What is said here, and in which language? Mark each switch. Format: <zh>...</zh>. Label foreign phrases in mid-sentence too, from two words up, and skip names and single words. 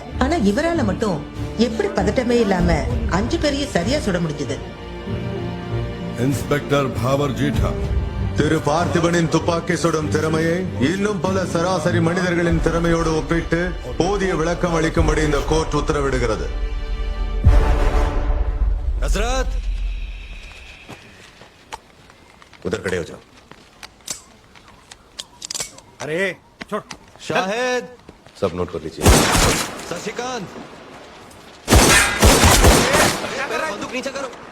<ta>ஆனா இவரால மட்டும் எப்படி பதட்டமே இல்லாம 5 பேரையும் சரியா சுட முடிஞ்சது? இன்ஸ்பெக்டர் பாவர் ஜீட்டா, திரு பார்த்திபனின் துப்பாக்கி சுடும் திறமையை இன்னும் பல சராசரி மனிதர்களின் திறமையோடு ஒப்பிட்டு போதிய விளக்கம் அளிக்கும்படி இந்த கோர்ட் உத்தரவிடுகிறது.</ta> <hi>हजरत उधर खड़े हो जाओ. अरे छोड़. शाहिद सब नोट कर लीजिए. शशिकांत, बंदूक नीचे करो.</hi>